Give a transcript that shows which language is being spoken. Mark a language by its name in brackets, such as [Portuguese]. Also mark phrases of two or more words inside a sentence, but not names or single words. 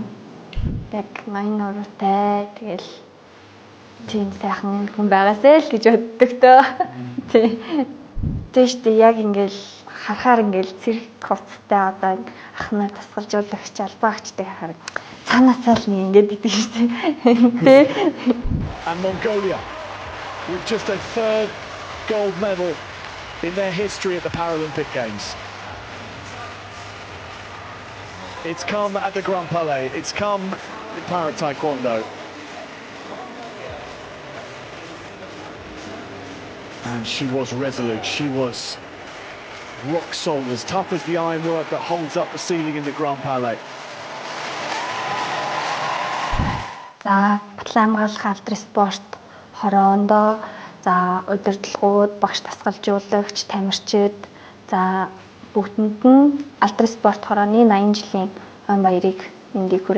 [Mongolian] Яг ноён нуруутай тэгэл тийм сайхан хүн байгаасай л гэж боддог тоо. Тэ штэ яг ингээд харахаар ингээд цэрэг хувцастай одоо ахнаа тасгалжуулагч албаагчтай хараг цаанаасаа л ингээд идэг штэ. Тэ. [English] And Mongolia with just a third gold medal in their history at the Paralympic Games. It's come at the Grand Palais. It's come in Para Taekwondo. And she was resolute. She was rock solid, as tough as the ironwork that holds up the ceiling in the Grand Palais. [Mongolian] За, батлан хамгаалах алдар спорт хороондоо за удирдлагууд, багш тасгалжуулагч, тамирчид за бүгдэнд нь алдар спорт хорооны 80 жилийн он баярыг мэндийг хүргье.